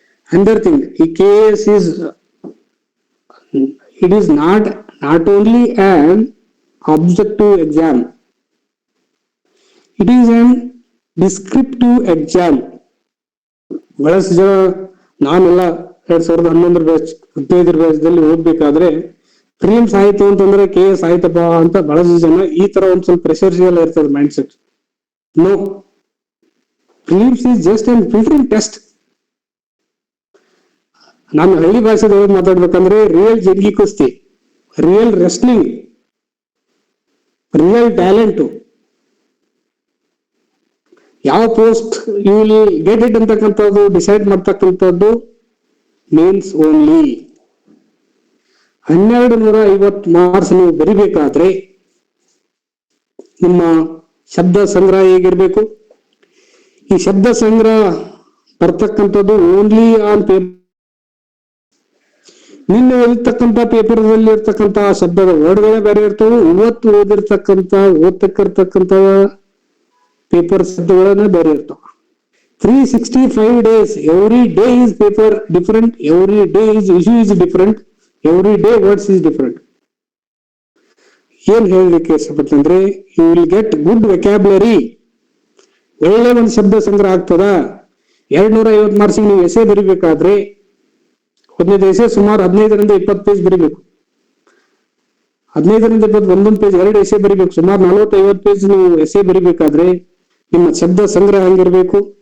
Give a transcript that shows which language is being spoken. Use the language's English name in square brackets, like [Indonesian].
[English] ಅಂದರ್ ಥಿಂಗ್ ಈ KS is it is not only an objective exam, it is an descriptive exam. [Kannada] ಬಹಳಷ್ಟು ಜನ ನಾನೆಲ್ಲ 2011 ಬ್ಯಾಚ್ 15 ಬ್ಯಾಚ್ದಲ್ಲಿ ಓದ್ಬೇಕಾದ್ರೆ ಪ್ರಿಲಿಮ್ಸ್ ಆಯ್ತು ಅಂತಂದ್ರೆ KS ಆಯ್ತಪ್ಪ ಅಂತ ಬಹಳಷ್ಟು ಜನ ಈ ತರ ಒಂದ್ ಸ್ವಲ್ಪ ಪ್ರೆಷರ್ ಎಲ್ಲ ಇರ್ತದೆ mind set. [English] No, prelims is just an filtering test. [Kannada] ನಾನು ಹಳ್ಳಿ ಭಾಷೆದೊಳಗೆ ಮಾತಾಡ್ಬೇಕಂದ್ರೆ ರಿಯಲ್ ಜಗ್ಗಿ ಕುಸ್ತಿ, [English] real wrestling, real talent, [Kannada] ಯಾವ post [English] you will get it [Kannada] ಅಂತಕ್ಕಂಥದ್ದು ಡಿಸೈಡ್ ಮಾಡ್ತಕ್ಕಂಥದ್ದು ಮೇನ್ಸ್ ಓನ್ಲಿ. 1250 ಮಾರ್ಕ್ಸ್ ನೀವು ಬರಿಬೇಕಾದ್ರೆ ನಿಮ್ಮ ಶಬ್ದ ಸಂಗ್ರಹ ಹೇಗಿರ್ಬೇಕು? ಈ ಶಬ್ದ ಸಂಗ್ರಹ ಬರ್ತಕ್ಕಂಥದ್ದು [English] Only on paper. [Kannada] ನಿನ್ನೆ ಓದಿರ್ತಕ್ಕಂಥ ಪೇಪರ್ದಲ್ಲಿ ಇರ್ತಕ್ಕಂಥ ಶಬ್ದದ ವರ್ಡ್ಗಳೇ ಬೇರೆ ಇರ್ತವೆ. ಇವತ್ತು ಓದ್ತಕ್ಕಿರ್ತಕ್ಕಂಥ ಪೇಪರ್ ಶಬ್ದಗಳನ್ನ ಬೇರೆ ಇರ್ತವೆ. [English] 365 days, every day is paper different, every day is issue is different, every day words is different. [Kannada] ಏನ್ ಹೇಳಲಿಕ್ಕೆ ಇಷ್ಟಪಟ್ಟಂದ್ರೆ [English] You will get good vocabulary. [Kannada] ಒಳ್ಳೆ ಒಂದು ಶಬ್ದ ಸಂಗ್ರಹ ಆಗ್ತದ. 250 ಮಾರ್ಕ್ಸಿಗೆ ನೀವು ಎಸೆ ಬರಿಬೇಕಾದ್ರೆ ಒಂದನೇ ಎಸೆ ಸುಮಾರು 15ರಿಂದ 20 ಪೇಜ್ ಬರಿಬೇಕು. 15ರಿಂದ 20 ಒಂದೊಂದು ಪೇಜ್ 2 ಎಸೆ ಬರಿಬೇಕು. ಸುಮಾರು 40-50 ಪೇಜ್ ನೀವು ಎಸೆ ಬರಿಬೇಕಾದ್ರೆ ನಿಮ್ಮ ಶಬ್ದ ಸಂಗ್ರಹ ಹೆಂಗಿರ್ಬೇಕು?